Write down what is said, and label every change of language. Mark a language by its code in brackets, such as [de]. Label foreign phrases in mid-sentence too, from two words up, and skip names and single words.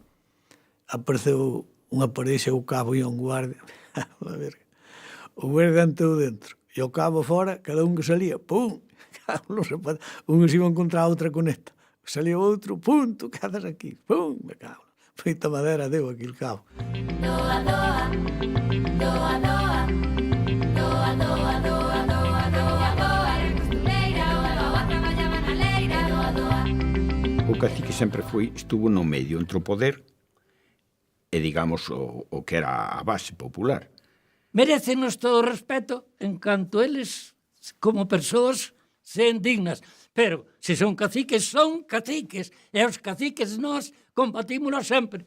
[gl] Apareceu unha parexa, o cabo e un guardia. O guardia entrou dentro, e o cabo fora, cada un que salía, pum, uns iban contra a outra conecta. Salía outro, pum, tu quedas aquí, pum, me cago. Feita madera deu aquí el cabo. Doa, doa, doa, doa, doa, doa, doa, doa, doa, doa, costureira, oa, traballaba na leira, doa, doa. O cacique sempre estuvo no medio entre o poder e, digamos, o que era a base popular. Merécenos todo o respeto en canto eles, como persoas, sean dignas. Pero, se son caciques, son caciques. E os caciques nós combatímonos sempre.